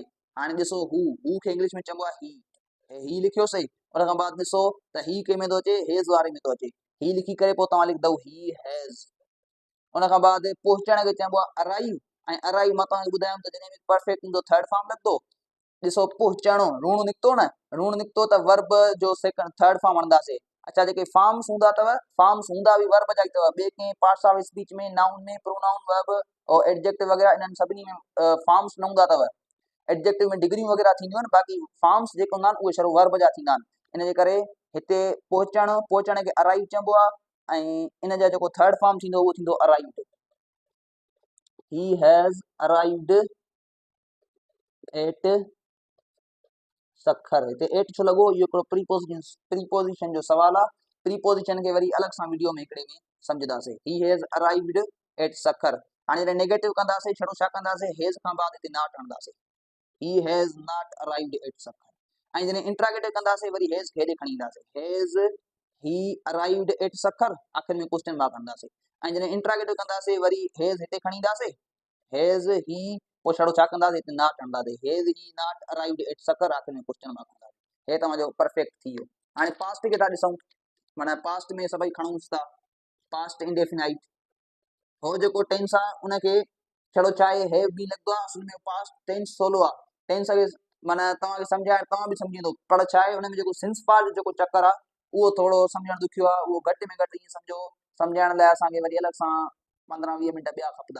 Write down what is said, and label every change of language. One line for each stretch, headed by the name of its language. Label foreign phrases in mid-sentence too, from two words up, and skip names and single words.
Sindhi: हाणे ॾिसो हू खे इंग्लिश में चइबो आहे ही लिखियोसीं, उन खां बाद ॾिसो त ही कंहिं में थो अचे, हेज़ वारे में थो अचे, ही लिखी करे पोइ तव्हां लिखंदव ही हैज़। उन खां बाद पहुचण खे चइबो आहे अराइव, ऐं अराइव मां तव्हांखे ॿुधायां त जॾहिं परफेक्ट हूंदो
English: third form
Sindhi: लॻंदो। ॾिसो पहुचणो, ऋण निकितो न, ऋण निकितो त वर्ब जो
English: second third form
Sindhi: हणंदासीं। अच्छा जेके फॉर्म्स हूंदा अथव, फॉर्म्स हूंदा बि वर्ब जा ई अथव, ॿिए कंहिं
English: parts of speech
Sindhi: में, नाउन में, प्रोनाउन, वर्ब और एडजेक्टिव वग़ैरह, इन्हनि सभिनी में फॉर्म्स न हूंदा अथव। एडजेक्टिव में डिग्रियूं वग़ैरह थींदियूं आहिनि, बाक़ी फॉर्म्स जेके हूंदा आहिनि उहे शरू वर्ब जा थींदा आहिनि। इन जे करे हिते पहुचण खे अराइव चइबो आहे, ऐं इन जा जेको थर्ड फॉर्म थींदो उहो थींदो अराइव्ड।
English: He has arrived at सखर,
Sindhi: हिते एट छो लॻो, इहो हिकिड़ो प्रीपोजिशन जो सवाल आहे। प्रीपोजिशन खे वरी अलॻि सां वीडियो में हिकिड़े में सम्झंदासीं।
English: he has arrived at Sukkur.
Sindhi: हाणे जॾहिं नेगेटिव कंदासीं छड़ो छा कंदासीं, हेज़ खां बाद हिते नॉट हणंदासीं,
English: he has not arrived at Sukkur.
Sindhi: ऐं जॾहिं इंट्रागेटिव कंदासीं वरी हेज़ खे हेॾे खणी ईंदासीं,
English: has he arrived at Sukkur,
Sindhi: आख़िर में
English: question mark हणंदासीं।
Sindhi: ऐं जॾहिं इंट्रागेटिव कंदासीं वरी हेज़ हिते खणी ईंदासीं,
English: has he,
Sindhi: पोइ छड़ो छा कंदासीं, हिते नॉट हणंदासीं,
English: has he not arrived at Sukkur,
Sindhi: आख़िर में
English: question mark हणंदासीं।
Sindhi: हे तव्हांजो परफेक्ट थी वियो। हाणे पास्ट खे था ॾिसूं, माना पास्ट में सभई खणूंसि था,
English: past indefinite
Sindhi: हो जेको टेंस आहे उनखे छड़ो चाहे हैव बि लॻंदो आहे, असल में
English: past tense
Sindhi: सवलो आहे। टेंस खे माना तव्हांखे सम्झाइण तव्हां बि सम्झंदो, पर छा आहे हुन में जेको
English: since part
Sindhi: जो जेको चकर आहे उहो थोरो सम्झणु ॾुखियो आहे, उहो घटि में घटि ईअं सम्झो, सम्झाइण लाइ असांखे वरी अलॻि सां 15-20 मिंट ॿिया खपंदा।